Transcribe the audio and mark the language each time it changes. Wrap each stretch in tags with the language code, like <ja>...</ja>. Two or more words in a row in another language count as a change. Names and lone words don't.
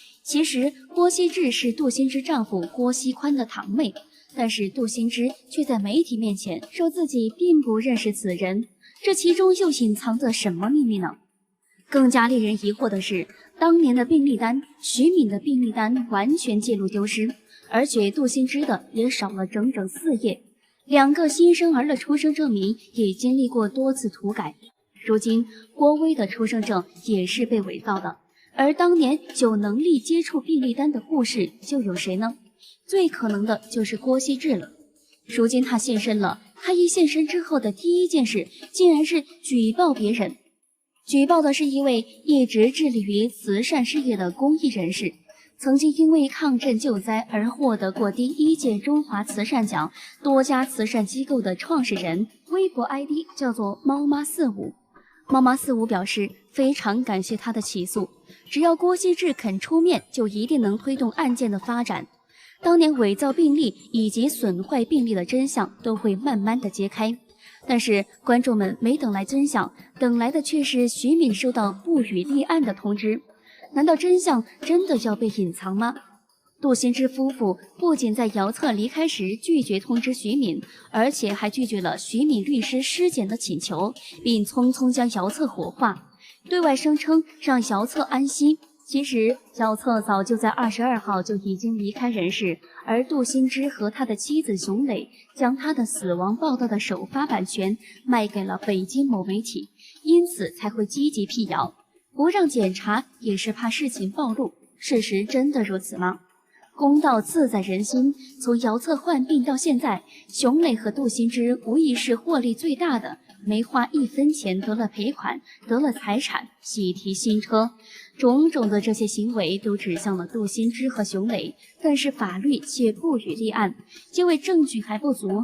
<zh>其實郭希志是杜新之丈夫郭希寬的堂妹，但是杜新之卻在媒體面前說自己並不認識此人，這其中又隱藏着什麼秘密呢？更加令人疑惑的是，當年的病歷單，徐敏的病歷單完全记錄丟失，而且杜新之的也少了整整4頁，2個新生兒的出生證明也經歷過多次涂改。如今郭威的出生證也是被偽造的，而當年有能力接觸病歷單的护士又有誰呢？最可能的就是郭希志了。如今他现身了，他一现身之後的第一件事竟然是舉報別人。舉報的是一位一直致力於慈善事業的公益人士，曾經因為抗震救災而獲得過第1屆中華慈善獎多家慈善機構的創始人，微博 ID 叫做猫媽45。猫媽45表示非常感謝他的起訴，只要郭希志肯出面，就一定能推动案件的发展。当年伪造病歷以及损壞病歷的真相都会慢慢的揭開。但是觀眾們沒等來真相，等來的卻是徐敏收到不予立案的通知。難道真相真的要被隱藏嗎？杜新之夫婦不僅在姚策離開時拒絕通知徐敏，而且還拒絕了徐敏律師屍檢的請求，並匆匆將姚策火化，對外聲稱讓姚策安息。其實姚策早就在22號就已經離開人世，而杜新之和他的妻子熊磊將他的死亡報道的首發版权賣給了北京某媒体，因此才会積極闢謠，不讓檢查也是怕事情暴露。事實真的如此嗎？公道自在人心，從姚策患病到現在，熊磊和杜新之无疑是獲利最大的，沒花1分錢得了賠款，得了財產，喜提新車，種種的這些行為都指向了杜新之和熊磊，但是法律卻不予立案，因為證據還不足。</zh>